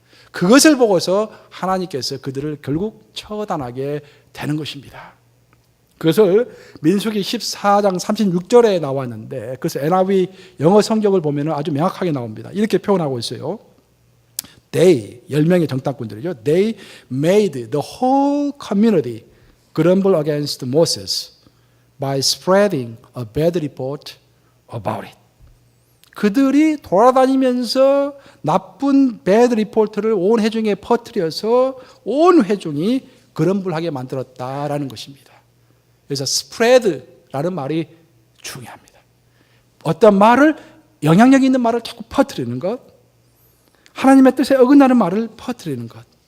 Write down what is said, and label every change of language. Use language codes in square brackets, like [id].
[ko] 그것을 보고서 하나님께서 그들을 결국 처단하게 되는 것입니다. 그것을 민수기 14장 36절에 나왔는데 그래서 NIV 영어 성경을 보면 아주 명확하게 나옵니다. 이렇게 표현하고 있어요. They, 10명의 정탐꾼들이죠. [en] They made the whole community grumble against Moses by spreading a bad report about it. [ko] 그들이 돌아다니면서 나쁜 bad report를 온 회중에 퍼뜨려서 온 회중이 그럼블하게 만들었다라는 것입니다. 그래서 spread라는 말이 중요합니다. 어떤 말을, 영향력 있는 말을 자꾸 퍼뜨리는 것, 하나님의 뜻에 어긋나는 말을 퍼뜨리는 것.